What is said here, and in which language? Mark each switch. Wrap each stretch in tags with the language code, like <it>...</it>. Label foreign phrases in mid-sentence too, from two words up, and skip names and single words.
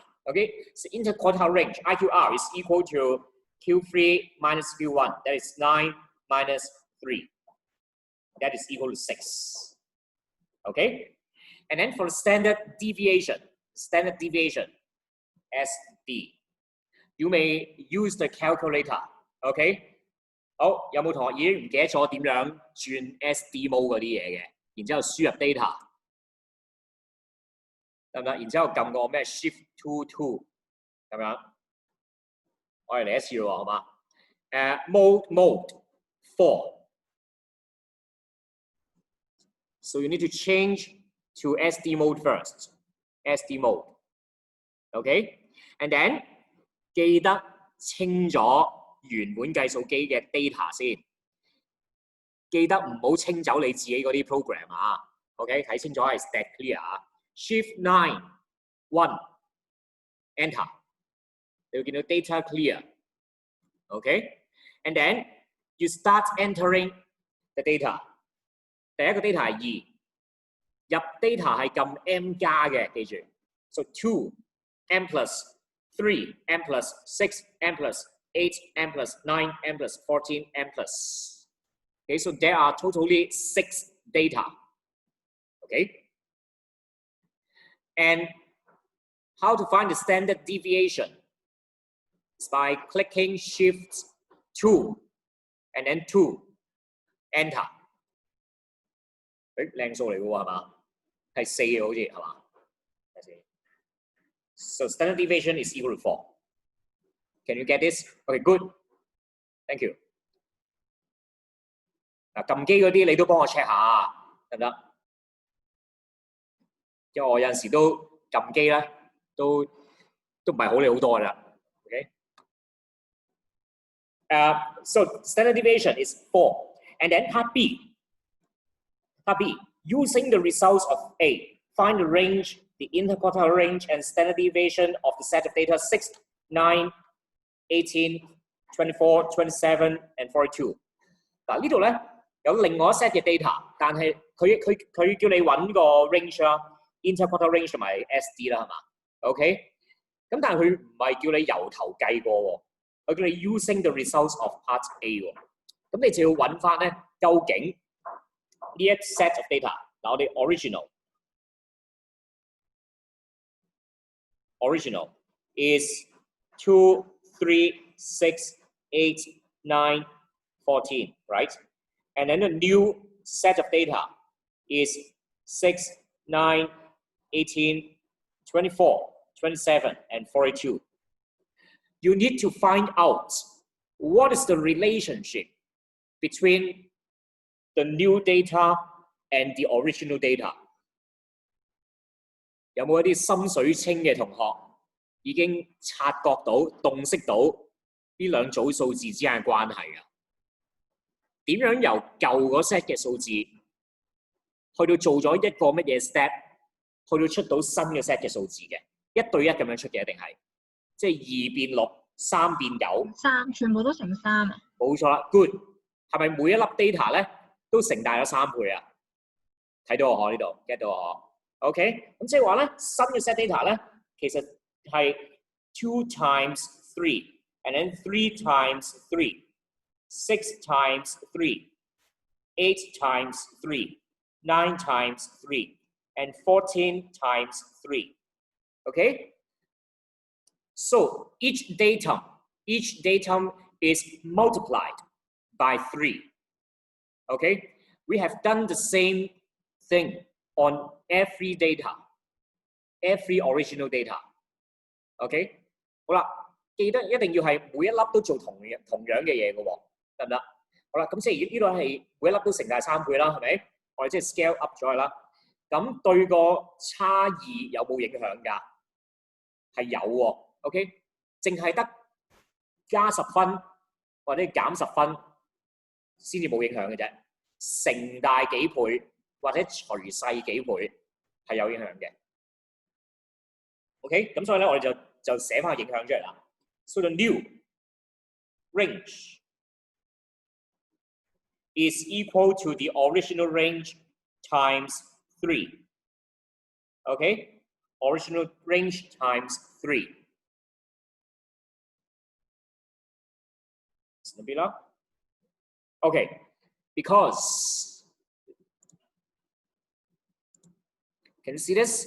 <en>Okay, so interquartile range, IQR, is equal to Q3 minus Q1, that is 9 minus 3. That is equal to 6. Okay, and then for the standard deviation, SD, you may use the calculator.</en> <yue>Okay, 好，有冇同學已經唔記得咗點樣轉 SD mode 嗰啲嘢嘅？然之後輸入 data， 得唔得？然之後撳個咩</yue> <en>Shift to 2</en> <yue>咁樣。我哋嚟一次咯，好嗎 ？Mode 4.</yue> <en>So you need to change to SD mode first. SD mode. Okay? And then</en> <yue>記得清咗原本計數機嘅 data 先。記得唔好清走你自己嗰啲 program 啊。OK？睇清楚係</yue> <en>stat clear 啊。Shift 9 1 Enter. You get the data clear. Okay? And then you start entering the data.</en> <yue>第一個 data 係2，入 data 係撳 M 加嘅，</yue> <en>記住。So 2 M plus 3 M plus 6 M plus 8 M plus 9 M plus 14 M plus. Okay, so there are totally 6 data. Okay? And how to find the standard deviation? It's by clicking Shift 2 and then 2 Enter.</en> <yue>靚數嚟嘅喎係嘛？係4嘅好似係嘛？</yue> <en>係 4。So standard deviation is equal to 4. Can you get this? Okay, good. Thank you.</en> <yue>嗱，撳機嗰啲你都幫我 check 下，得唔得？因為我有陣時都撳機咧，都唔係好理好多㗎啦。Okay.</yue> <en>So standard deviation is 4. And then part B. Part B, using the results of A, find the range, the interquartile range and standard deviation of the set of data 6, 9, 18, 24, 27 and 42.</en> <yue>嗱呢度咧有另外一 set 嘅 data， 但係佢叫你揾個 range 啦 ，</yue> <en>interquartile range</en> <yue>同埋 SD 啦，係嘛 ？OK， 咁但係佢唔係叫你由頭計過喎，佢叫你</yue> <en>using the results of part A</en> <yue>喎，咁你就要揾翻咧究竟呢一</yue> <en>set of data，</en> <yue>嗱我哋</yue> <en>original is 2, 3, 6, 8, 9, 14, right? And then the new set of data is 6, 9, 18, 24, 27, and 42. You need to find out what is the relationship between the new data and the original data.</en> <yue>有冇一啲心水清嘅同學已經察覺到、洞悉到呢兩組數字之間嘅關係啊？點樣由舊嗰 set 嘅數字去到做咗一個乜嘢 step， 去到出到新嘅 set 嘅數字嘅，一對一咁樣出嘅，一定係即係2變6、3變9。3全部都乘3啊？冇錯啦 ，good。係咪每一粒 data 咧都乘大咗3倍啊？睇到我可呢度 get 到我可 ？OK， 咁即係話咧新嘅 set data 咧其實係</yue> <en>2 times 3 and then 3 times 3。6 times 3, 8 times 3, 9 times 3, and 14 times 3. Okay? So each datum is multiplied by 3. Okay? We have done the same thing on every data, every original data. Okay?</en> <yue>好啦，記得一定要係每一粒都做同樣嘅嘢嘅喎。得唔得？好啦，咁即係呢度係每一粒都乘大3倍啦，係咪？我哋即係</yue> <en>scale up</en> <yue>咗佢啦。咁對個差異有冇影響㗎？係有喎 ，OK？淨係得加10分或者減10分先至冇影響嘅啫。乘大幾倍或者除細幾倍係有影響嘅。OK？咁所以咧，我哋就寫翻個影響出嚟啦。</yue> <en>So the new range is equal to the original range times 3. Okay? Original range times 3. Okay, because can you see this?</en>